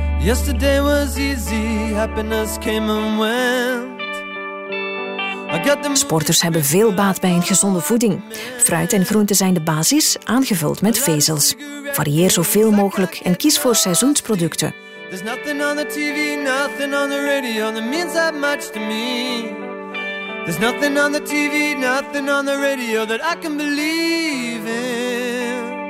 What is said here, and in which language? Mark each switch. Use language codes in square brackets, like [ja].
[en] Yesterday was easy, happiness came and went. [nl] Sporters hebben veel baat bij een gezonde voeding. Fruit en groenten zijn de basis, aangevuld met vezels. Varieer zoveel mogelijk en kies voor seizoensproducten. [en] There's nothing on the TV, nothing on the radio that means that much to me. There's nothing on the TV, nothing on the radio that I can believe in.